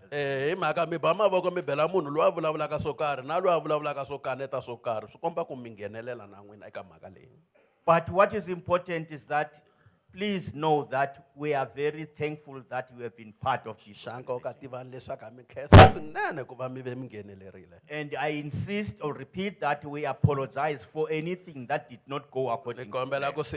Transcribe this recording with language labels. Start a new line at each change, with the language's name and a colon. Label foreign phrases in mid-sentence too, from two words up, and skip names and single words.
Tsonga: Hi mhaka mi ba mavoko mi bela munhu loyi a vulavulaka swo karhi na loyi a vulavulaka swo kaneta swo karhi swi komba ku mi nghenelela na n'wina eka mhaka leyi.
English: But what is important is that please know that we are very thankful that you have been part of this. And I insist or repeat that we apologize for anything that did not go according to plan.